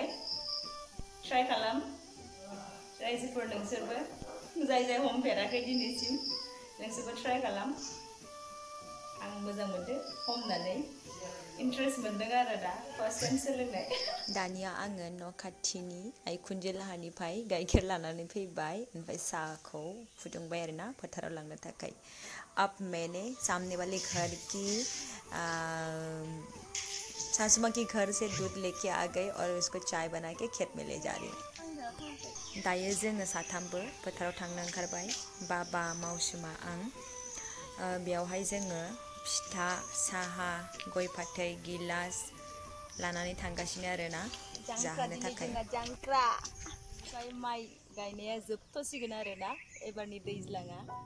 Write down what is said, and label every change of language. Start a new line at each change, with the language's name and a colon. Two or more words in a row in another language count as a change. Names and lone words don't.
Bodo: ट्राइ खालाम रायजोफोर, नोंसोरबो जाय जाय हमफेराखै दिनैसिम नोंसोरबो ट्राइ खालाम। आं मोजां मोनदों हमनानै, इन्ट्रेस्ट मोनदों आरो
English: the first time
Bodo: सोलोंनाय। दानिया आङो न' खाथिनि आइखुनजो लाहानिफ्राय गाइखेर लानानै फैबाय, ओमफ्राय साहाखौ फुदुंबाय आरोना फोथाराव लांनो थाखाय।
Hindi: अब मैंने सामने वाले घर की सासू माँ के घर से दूध लेके आ गई और उसको चाय बना के खेत में ले जा रही हूँ।
Bodo: दायो जोङो साथामबो फोथाराव थांनो ओंखारबाय, बाबा, मावसुमा, आं। बेयावहाय जोङो फिथा, साहा, गय फाथै, गिलास लानानै थांगासिनो आरोना जाहोनो थाखाय। जांख्रा ओमफ्राय माइ गायनाया जोबथ'सिगोन आरोना एबारनि दैज्लाङा।